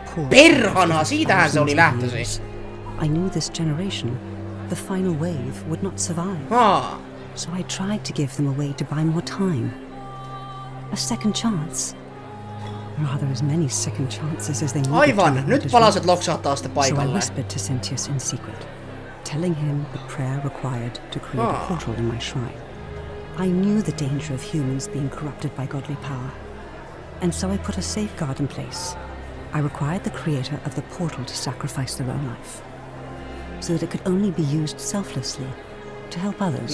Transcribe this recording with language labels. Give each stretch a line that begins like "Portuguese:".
Finnish: Perhana, siitähän se oli lähtöisin.
English: I knew this generation, the final wave, would not survive. So I tried to give them a way to buy more time. A second chance. Rather as many second chances as they needed.
Finnish: Aivan, nyt palaset loksahtaa sitten paikalle.
English: So I whispered to Sentius in secret, telling him the prayer required to create a portal in my shrine. I knew the danger of humans being corrupted by godly power, and so I put a safeguard in place. I required the creator of the portal to sacrifice their own life, so that it could only be used selflessly to help others.